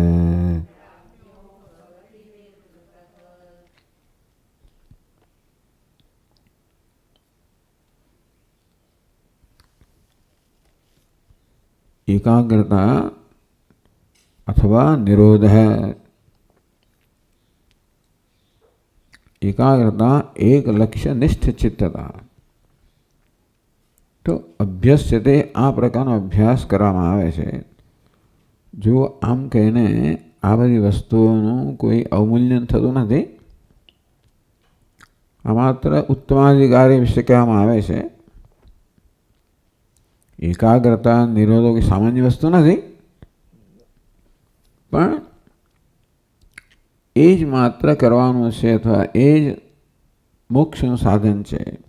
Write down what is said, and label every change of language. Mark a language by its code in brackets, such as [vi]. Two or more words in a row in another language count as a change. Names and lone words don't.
[sa] एकाग्रता अथवा निरोध। एकाग्रता एक लक्ष्य निष्ठ चित्तता। [gu] तो અભ્યસ્યતે આ પ્રકારનો અભ્યાસ કરવામાં આવે છે। જો આમ કહીને આ બધી વસ્તુઓનું કોઈ અવમૂલ્યન થતું નથી। આ માત્ર ઉત્તમાધિકારી વિશે કહેવામાં આવે છે। એકાગ્રતા નિરોધો કે સામાન્ય વસ્તુ નથી, પણ એ જ માત્ર કરવાનું છે અથવા એ જ મોક્ષનું સાધન છે।